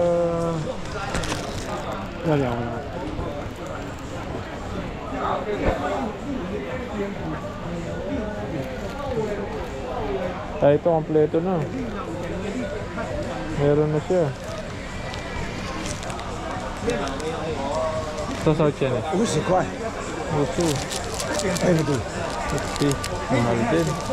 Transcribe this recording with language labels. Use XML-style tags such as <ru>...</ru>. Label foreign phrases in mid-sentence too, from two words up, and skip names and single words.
<tl>Wala ako na. Tayo ito, kompleto na. Meron na siya. Ito sa yan eh.</tl> <zh>50块，</zh> <tl>Gusto.</tl> <zh>对不对？</zh> <tl>60. Mahal din.</tl>